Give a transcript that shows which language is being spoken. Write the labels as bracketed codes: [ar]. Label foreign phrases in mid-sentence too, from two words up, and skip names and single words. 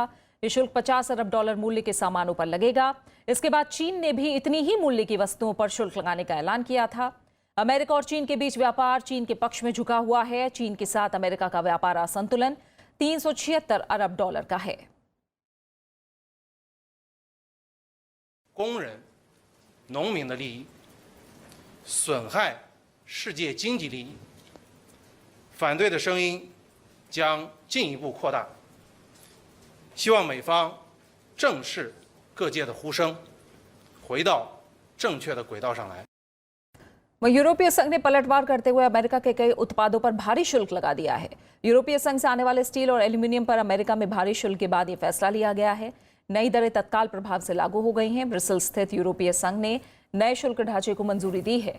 [hi] ये शुल्क $50 अरब मूल्य के सामानों पर लगेगा। इसके बाद चीन ने भी इतनी ही मूल्य की वस्तुओं पर शुल्क लगाने का ऐलान किया था। अमेरिका और चीन के बीच व्यापार चीन के पक्ष में झुका हुआ है। चीन के साथ अमेरिका का व्यापार असंतुलन $376 अरब का है। [zh] 工人、农民的利益，损害世界经济利益，反对的声音将进一步扩大。希望美方正视各界的呼声，回到正确的轨道上来。 [hi] वहीं यूरोपीय संघ ने पलटवार करते हुए अमेरिका के कई उत्पादों पर भारी शुल्क लगा दिया है। यूरोपीय संघ से आने वाले स्टील और एल्यूमिनियम पर अमेरिका में भारी शुल्क के बाद यह फैसला लिया गया है। नई दरें तत्काल प्रभाव से लागू हो गई हैं। ब्रिसेल स्थित यूरोपीय संघ ने नए शुल्क ढांचे को मंजूरी दी है।